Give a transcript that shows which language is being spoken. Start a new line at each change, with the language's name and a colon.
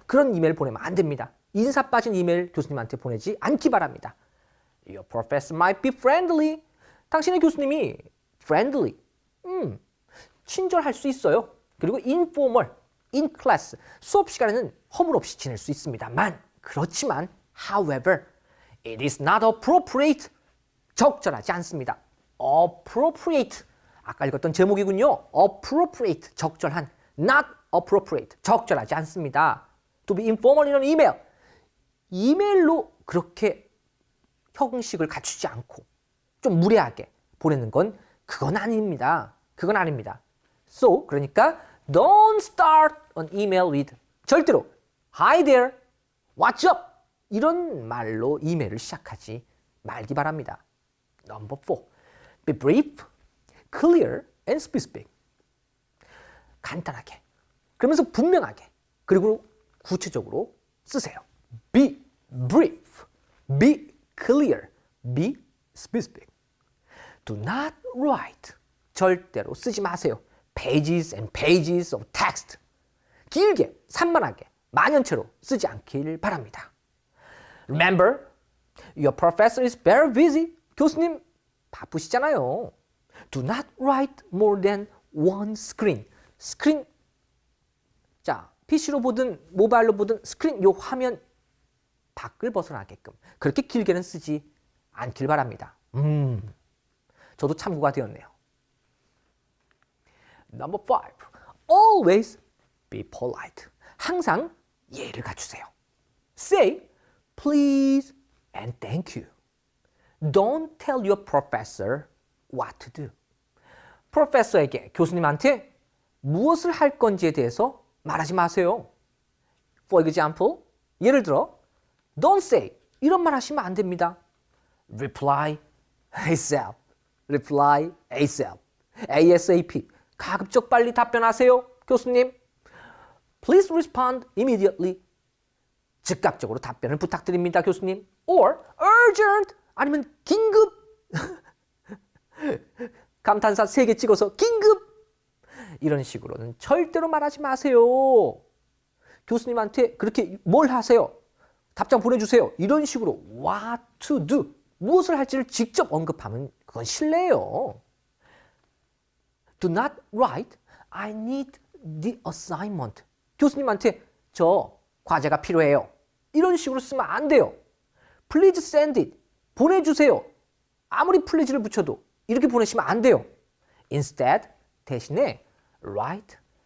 Korean: 그런 이메일 보내면 안 됩니다. 인사 빠진 이메일 교수님한테 보내지 않기 바랍니다.
English: Your professor might be friendly.
Korean: 당신의 교수님이 friendly. 친절할 수 있어요. 그리고 informal.
English: In class.
Korean: 수업 시간에는 허물없이 지낼 수 있습니다만 그렇지만
English: however, it is not appropriate.
Korean: 적절하지 않습니다. appropriate. 아까 읽었던 제목이군요.
English: appropriate.
Korean: 적절한.
English: not appropriate.
Korean: 적절하지 않습니다.
English: to be informal in an email.
Korean: 이메일로 그렇게 형식을 갖추지 않고 좀 무례하게 보내는 건 그건 아닙니다. 그건 아닙니다.
English: So,
Korean: 그러니까
English: don't start an email with
Korean: 절대로
English: Hi there, what's up?
Korean: 이런 말로 이메일을 시작하지 말기 바랍니다.
English: Number 4. Be brief, clear, and specific.
Korean: 간단하게, 그러면서 분명하게, 그리고 구체적으로 쓰세요.
English: Be brief, be clear, be specific. Do not write.
Korean: 절대로 쓰지 마세요.
English: Pages and pages of text.
Korean: 길게, 산만하게, 만연체로 쓰지 않길 바랍니다.
English: Remember, your professor is very busy.
Korean: 교수님 바쁘시잖아요.
English: Do not write more than one screen.
Korean: 스크린, 자, PC로 보든 모바일로 보든 스크린, 요 화면 밖을 벗어나게끔 그렇게 길게는 쓰지 않길 바랍니다. 저도 참고가 되었네요.
English: Number 5. Always be polite.
Korean: 항상 예의를 갖추세요.
English: Say please and thank you. Don't tell your professor what to do.
Korean: 프로페서에게, 교수님한테 무엇을 할 건지에 대해서 말하지 마세요.
English: For example,
Korean: 예를 들어
English: Don't say,
Korean: 이런 말 하시면 안 됩니다.
English: Reply ASAP. Reply ASAP. ASAP.
Korean: 가급적 빨리 답변하세요, 교수님.
English: Please respond immediately.
Korean: 즉각적으로 답변을 부탁드립니다, 교수님.
English: Or urgent.
Korean: 아니면 긴급. 감탄사 3개 찍어서 긴급. 이런 식으로는 절대로 말하지 마세요. 교수님한테 그렇게 뭘 하세요? 답장 보내주세요. 이런 식으로
English: what to do.
Korean: 무엇을 할지를 직접 언급하면 그건 실례예요.
English: Do not write, I need the assignment.
Korean: 교수님한테 저 과제가 필요해요. 이런 식으로 쓰면 안 돼요.
English: Please send it.
Korean: 보내주세요. 아무리 please를 붙여도 이렇게 보내시면 안 돼요.
English: Instead,
Korean: 대신에 write